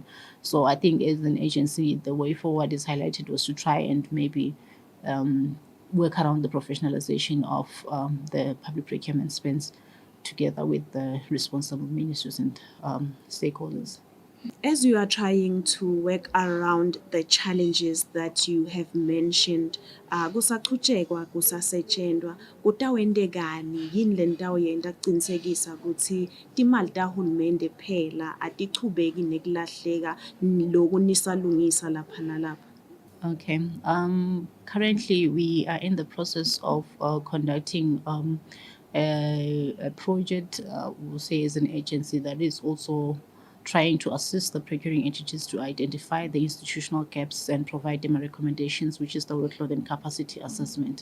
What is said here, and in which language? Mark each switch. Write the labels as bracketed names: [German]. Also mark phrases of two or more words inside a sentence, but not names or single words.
[English] So I think as an agency, the way forward is highlighted was to try and maybe work around the professionalization of the public procurement spends together with the responsible ministries and stakeholders. As you are trying to work around the challenges that you have mentioned, [Swati] kusaqhutshekwa kusasetshenzwa, kutawendekani yini le nitawuyenta kucinisekisa ukuthi timali tahulumende phela atichubeki nekulahleka loku nisalungisa lapha nalapha? [English] Okay. Currently, we are in the process of conducting a project, we'll say, as an agency that is also trying to assist the procuring entities to identify the institutional gaps and provide them recommendations, which is the workload and capacity assessment.